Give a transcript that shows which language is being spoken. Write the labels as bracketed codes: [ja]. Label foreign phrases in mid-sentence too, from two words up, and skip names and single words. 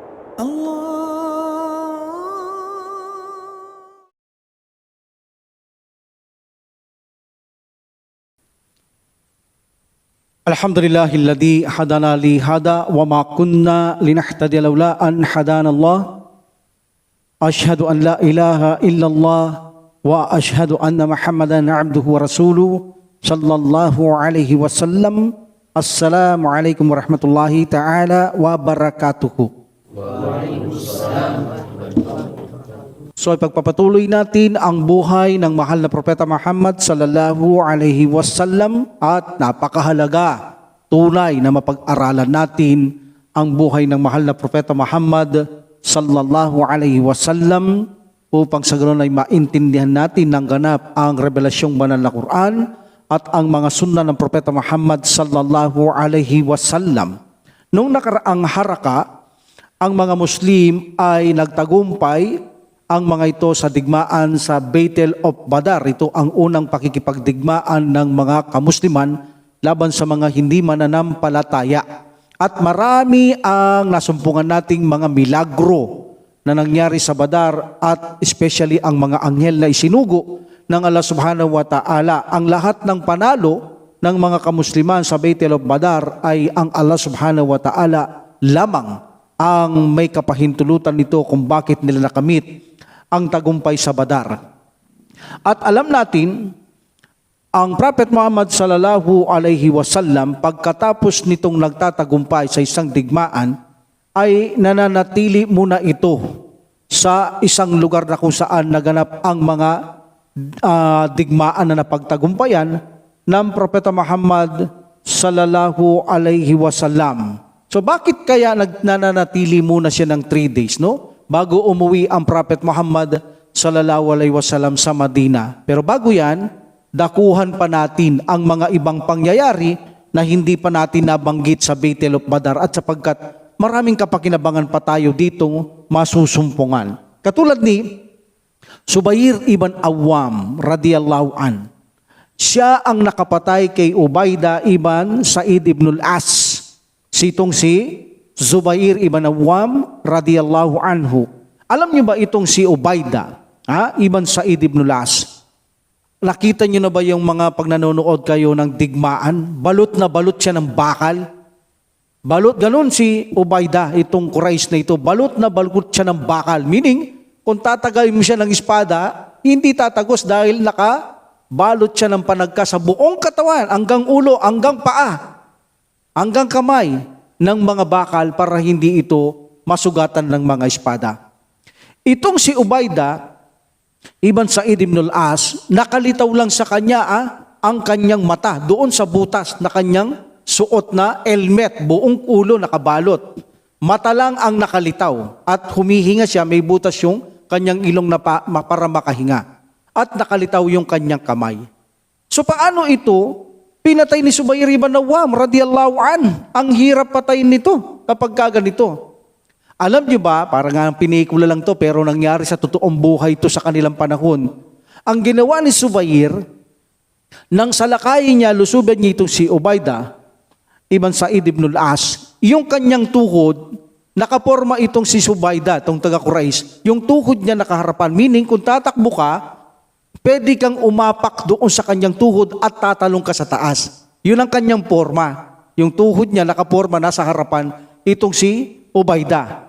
[ar] الحمد لله الذي هدانا لهذا وما كنا لنهتدي لولا أن هدانا الله. أشهد أن لا إله إلا الله وأشهد أن محمدا عبده ورسوله صلى الله عليه وسلم. السلام عليكم ورحمة الله تعالى وبركاته. [tl] So ipagpapatuloy natin ang buhay ng mahal na Propeta Muhammad [ar] صلى الله عليه وسلم [tl] at napakahalaga, tunay na mapag-aralan natin ang buhay ng mahal na Propeta Muhammad [ar] صلى الله عليه وسلم [tl] upang sa ganoon ay maintindihan natin ng ganap ang revelasyong banal na Quran at ang mga sunna ng Propeta Muhammad [ar] صلى الله عليه وسلم. [tl] Noong nakaraang haraka, ang mga Muslim ay nagtagumpay ang mga ito sa digmaan sa Battle of Badar. Ito ang unang pakikipagdigmaan ng mga kamusliman laban sa mga hindi mananampalataya. At marami ang nasumpungan nating mga milagro na nangyari sa Badar at especially ang mga anghel na isinugo ng [ar] الله سبحانه وتعالى. [tl] Ang lahat ng panalo ng mga kamusliman sa Battle of Badar ay ang [ar] الله سبحانه وتعالى [tl] lamang ang may kapahintulutan nito kung bakit nila nakamit ang tagumpay sa Badar. At alam natin, ang Prophet Muhammad [ar] صلى الله عليه وسلم [tl] pagkatapos nitong nagtatagumpay sa isang digmaan ay nananatili muna ito sa isang lugar na kung saan naganap ang mga digmaan na napagtagumpayan ng Propeta Muhammad [ar] صلى الله عليه وسلم. [tl] So bakit kaya nananatili muna siya ng 3 days, no? Bago umuwi ang Prophet Muhammad [ar] صلى الله عليه وسلم [tl] sa Madina. Pero bago yan, dakuhan pa natin ang mga ibang pangyayari na hindi pa natin nabanggit sa Battle of Badar at sapagkat maraming kapakinabangan pa tayo ditong masusumpungan. Katulad ni Zubair ibn Awwam [ar] رضي الله عن. [tl] Siya ang nakapatay kay Ubaidah ibn Sa'id ibn al-As. Sitong si Zubair ibn Awwam [ar] رضي الله عنه. [tl] Alam niyo ba itong si Ubaidah ibn Sa'id ibn al-As? Nakita niyo na ba yung mga pag nanonood kayo ng digmaan? Balot na balot siya ng bakal. Balot, ganun si Ubaidah, itong Quraysh na ito. Balot na balot siya ng bakal. Meaning, kung tatagay mo siya ng espada, hindi tatagos dahil nakabalot siya ng panagka sa buong katawan, hanggang ulo, hanggang paa, hanggang kamay ng mga bakal para hindi ito masugatan ng mga espada. Itong si Ubaidah ibn Sa'id ibn al-As, nakalitaw lang sa kanya ang kanyang mata doon sa butas na kanyang suot na helmet, buong ulo nakabalot. Mata lang ang nakalitaw at humihinga siya, may butas yung kanyang ilong na para makahinga. At nakalitaw yung kanyang kamay. So paano ito pinatay ni Zubair ibn Awwam [ar] رضي الله عن? [tl] Ang hirap patayin nito kapag ganito. Alam niyo ba, parang nga pinikula lang to pero nangyari sa totoong buhay ito sa kanilang panahon. Ang ginawa ni Zubair, nang salakayin niya, lusuban niya itong si Ubaidah ibn Sa'id ibn al-As, yung kanyang tuhod, nakaporma itong si Ubaidah, itong taga-Quraysh, yung tuhod niya nakaharapan, meaning kung tatakbo ka, pwede kang umapak doon sa kanyang tuhod at tatalong ka sa taas. Yun ang kanyang porma. Yung tuhod niya nakaporma nasa harapan itong si Ubaidah.